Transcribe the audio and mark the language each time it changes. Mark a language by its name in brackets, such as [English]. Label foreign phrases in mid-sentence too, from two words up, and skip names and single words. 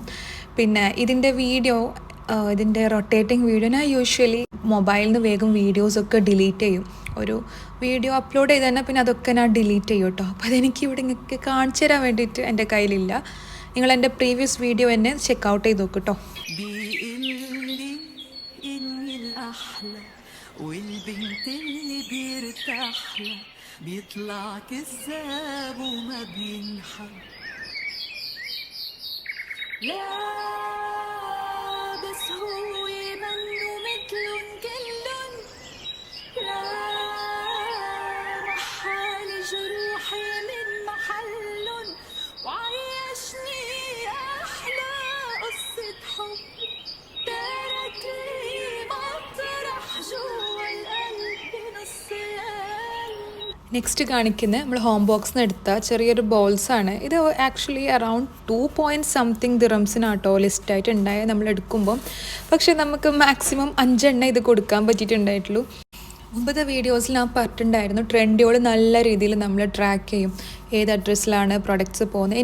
[Malayalam] പിന്നെ ഇതിൻ്റെ ഇതിൻ്റെ [English] rotating video [Malayalam] ഞാൻ യൂഷ്വലി മൊബൈലിൽ നിന്ന് വേഗം വീഡിയോസൊക്കെ ഡിലീറ്റ് ചെയ്യും. ഒരു [English] video upload [Malayalam] ചെയ്ത് തന്നെ പിന്നെ അതൊക്കെ ഞാൻ ഡിലീറ്റ് ചെയ്യും കേട്ടോ. അപ്പോൾ അതെനിക്ക് ഇവിടെ നിങ്ങൾക്ക് കാണിച്ചു തരാൻ വേണ്ടിയിട്ട് എൻ്റെ കയ്യിലില്ല. നിങ്ങൾ എൻ്റെ [English] previous video [Malayalam] എന്നെ ചെക്കൗട്ട് ചെയ്ത് നോക്കും കേട്ടോ. [Arabic] بيطلع كذاب وما بينحب لا بس هو منه مثلن كلن لا محال جروحي من محلن وعيشني أحلى قصة حب ترك لي مطرح جوا القلب نصيان. [Malayalam] നെക്സ്റ്റ് കാണിക്കുന്നത് നമ്മൾ ഹോം ബോക്സിൽ നിന്ന് എടുത്ത ചെറിയൊരു ബോൾസാണ്. ഇത് [English] actually around [Malayalam] 2 ദിറംസിനാട്ടോ ലിസ്റ്റായിട്ട് ഉണ്ടായത് നമ്മൾ എടുക്കുമ്പം. പക്ഷേ നമുക്ക് മാക്സിമം 5 എണ്ണ ഇത് കൊടുക്കാൻ പറ്റിയിട്ടുണ്ടായിട്ടുള്ളൂ. മുമ്പത്തെ വീഡിയോസിൽ ഞാൻ പറഞ്ഞിട്ടുണ്ടായിരുന്നു ട്രെൻഡുകൾ നല്ല രീതിയിൽ നമ്മൾ ട്രാക്ക് ചെയ്യും, ഏത് അഡ്രസ്സിലാണ് പ്രൊഡക്ട്സ് പോകുന്നത്.